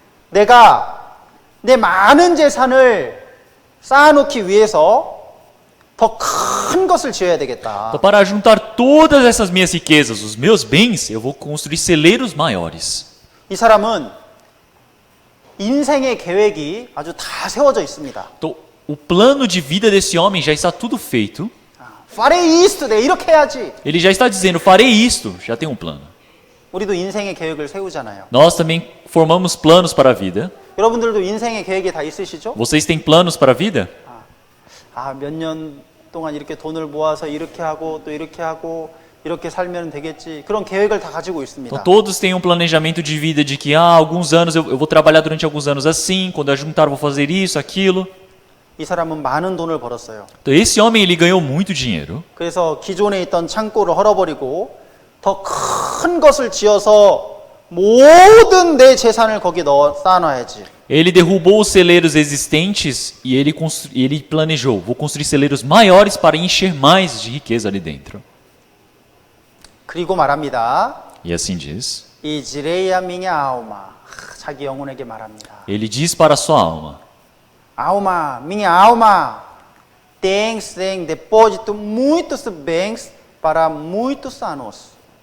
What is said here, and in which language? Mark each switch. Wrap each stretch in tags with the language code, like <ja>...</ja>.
<ko>내가 내 많은 재산을 쌓아놓기 위해서 더 큰 것을 지어야 되겠다.</ko> <pt>Então, para juntar todas essas minhas riquezas, os meus bens, eu vou construir celeiros maiores.</pt> <ko>이 사람은 인생의 계획이 아주 다 세워져 있습니다.</ko> <pt>Então, o plano de vida desse homem já está tudo feito. farei isto,</pt> <ko>내가 이렇게 해야지.</ko> <pt>Ele já está dizendo, farei isto, já tem um plano.</pt> <ko>우리도 인생의 계획을 세우잖아요.</ko> <pt>Nós também formamos planos para a vida.</pt> <ko>여러분들도 인생의 계획이 다 있으시죠?</ko> <pt>Vocês têm planos para a vida?</pt> <ko>몇 년 동안 이렇게 돈을 모아서 이렇게 하고 또 이렇게 하고 이렇게 살면 되겠지. 그런 계획을 다 가지고 있습니다.</ko> <pt>Então todos têm um planejamento de vida de que alguns anos eu vou trabalhar durante alguns anos assim, quando eu juntar eu vou fazer isso, aquilo.</pt> <ko>이 사람은 많은 돈을 벌었어요.</ko> <pt>Então esse homem ele ganhou muito dinheiro.</pt> <ko>그래서 기존에 있던 창고를 헐어버리고 더 큰 것을 지어서 모든 내 재산을 거기 쌓아놔야지.</ko> <pt>Ele derrubou os celeiros existentes e ele planejou, vou construir celeiros maiores para encher mais de riqueza ali dentro.</pt> <ko>그리고 말합니다.</ko> <pt>E assim diz.</pt> <ko>이 지레야</ko> <pt>minha alma.</pt> <ko>자기 영혼에게 말합니다.</ko> <pt>Ele diz para a sua alma. Alma, minha alma, tens em depósito muitos bens para muitos anos.</pt>